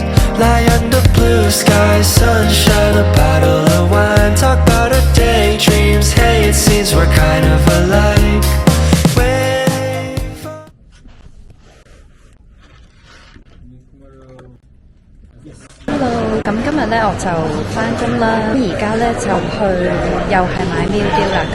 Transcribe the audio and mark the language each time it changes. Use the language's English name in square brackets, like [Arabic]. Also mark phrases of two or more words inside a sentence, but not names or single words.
[English] Lie under blue skies, sunshine, a bottle of wine. Talk about our daydreams, hey, it seems we're kind of alike. Hello， [Cantonese] 咁今日咧我就返工啦，而家咧就去又係買 [English] meal deal [Cantonese] 啦。